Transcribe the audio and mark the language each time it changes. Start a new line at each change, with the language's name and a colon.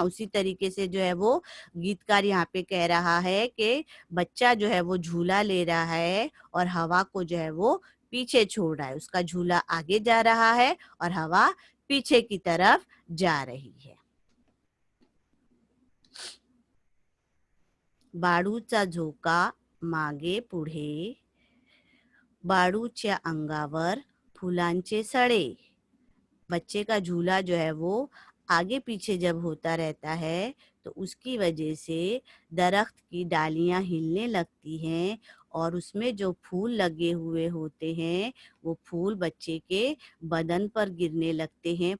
Hindi: उसी तरीके से जो है वो गीतकार यहाँ पे कह रहा है कि बच्चा जो है वो झूला ले रहा है और हवा को जो है वो पीछे छोड़ रहा है. उसका झूला आगे जा रहा है और हवा पीछे की तरफ जा रही है.
Marathi: बाळूचा झोका मागे पुढे, बाळूच्या अंगावर फुलांचे सडे.
Hindi: बच्चे का झूला जो है वो आगे पीछे जब होता रहता है तो उसकी वजह से दरख्त की डालियां हिलने लगती हैं और उसमें जो फूल लगे हुए होते हैं वो फूल बच्चे के बदन पर गिरने लगते हैं.